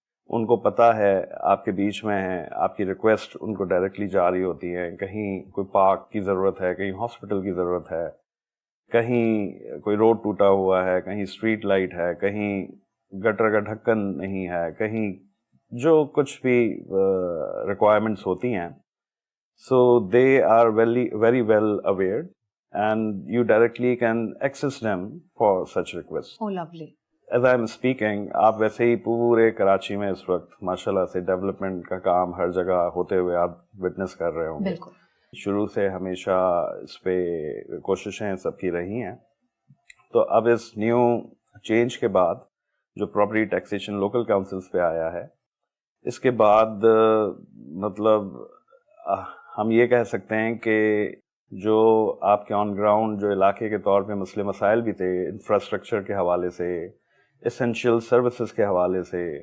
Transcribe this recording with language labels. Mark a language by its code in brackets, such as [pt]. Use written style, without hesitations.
[hi] उनको पता है आपके बीच में है, आपकी रिक्वेस्ट उनको डायरेक्टली जा रही होती है. कहीं कोई पार्क की ज़रूरत है, कहीं हॉस्पिटल की ज़रूरत है, कहीं कोई रोड टूटा हुआ है, कहीं स्ट्रीट लाइट है, कहीं गटर का ढक्कन नहीं है, कहीं जो कुछ भी रिक्वायरमेंट्स होती हैं. सो दे are very well aware and [en] you directly can access them for such requests. Oh, lovely. As I am speaking, [hi] आप वैसे ही पूरे कराची में इस वक्त माशाल्लाह से डेवलपमेंट का काम हर जगह होते हुए आप विटनेस कर रहे होंगे. बिल्कुल. शुरू से हमेशा इस पे कोशिशें सबकी रही हैं. तो अब इस न्यू चेंज के बाद जो प्रॉपर्टी टैक्सेशन लोकल काउंसिल्स पे आया है, इसके बाद मतलब हम ये कह सकते हैं कि जो आपके ऑन ग्राउंड जो इलाके के तौर पे मसले मसाइल भी थे, इंफ्रास्ट्रक्चर के हवाले से, एसेंशियल सर्विसेज के हवाले से,